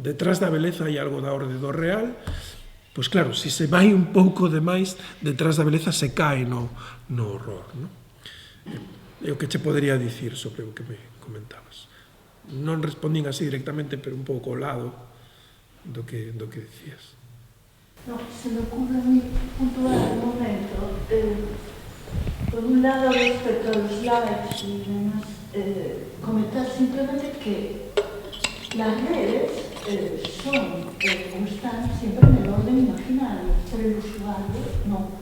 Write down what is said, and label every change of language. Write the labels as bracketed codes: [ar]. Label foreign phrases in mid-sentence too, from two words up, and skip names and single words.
[gl] Detrás da beleza hai algo da orde do real. Pois claro, se se vai un pouco de máis, detrás da beleza se cae no horror, non? É o que che podería dicir sobre o que me comentabas. Non respondín así directamente, pero un pouco ao lado do que dicías. [es] No, se me ocurre muy puntual un momento. Por un lado, respecto a los likes y demás, comentar simplemente que las redes son, como están, siempre en el orden imaginario, pero el usuario no.